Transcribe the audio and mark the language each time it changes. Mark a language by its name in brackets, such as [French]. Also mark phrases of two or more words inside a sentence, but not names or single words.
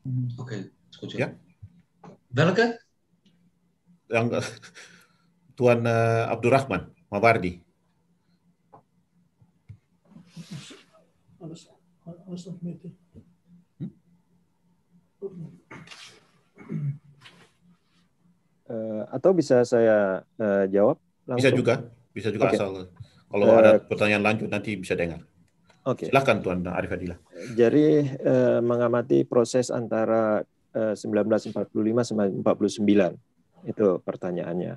[Indonesian] Oke, setuju. Ja? Welke? Yang Tuan Abdurrahman Mawardi. [Dutch] Alles nog met. [Indonesian] Atau bisa saya jawab Bisa langsung? bisa juga Oke. asal kalau ada pertanyaan lanjut nanti bisa dengar. Oke. Silakan Tuan Arif Fadilah. Jadi mengamati proses antara 1945 sampai 49 itu pertanyaannya.